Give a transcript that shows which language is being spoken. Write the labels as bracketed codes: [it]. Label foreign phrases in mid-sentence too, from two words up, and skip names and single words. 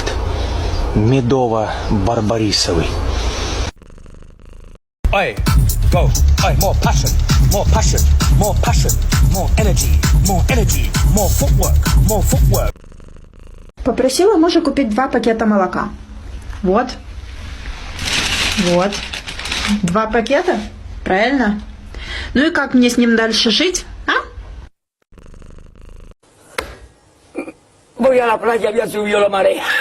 [ru] Медово-барбарисовый. Ой, go, ой, [en] more passion, more passion, more passion, more energy, more footwork. [ru] Попросила мужа купить 2 пакета молока. Вот. Вот. 2 пакета? Правильно? Ну и как мне с ним дальше жить, а? [es] Voy a la playa, había subido la marea.